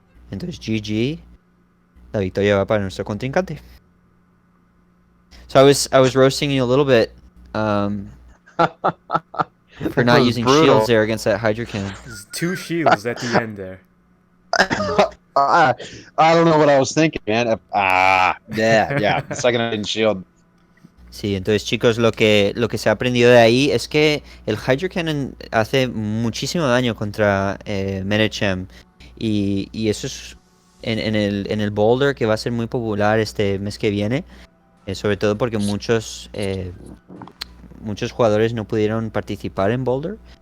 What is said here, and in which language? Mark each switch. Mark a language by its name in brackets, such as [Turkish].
[Spanish] Entonces GG, la victoria va para nuestro contrincante. [English] So I was roasting you a little bit for not using shields there against that Hydro Cannon. There's 2 shields at the end there. I don't know what I was thinking, man. Yeah. The second I didn't shield. [Spanish] Sí, entonces chicos, lo que se ha aprendido de ahí es que el Hydro Cannon hace muchísimo daño contra Medicham. Y eso es en el Boulder, que va a ser muy popular este mes que viene. Sobre todo porque muchos jugadores no pudieron participar en Boulder.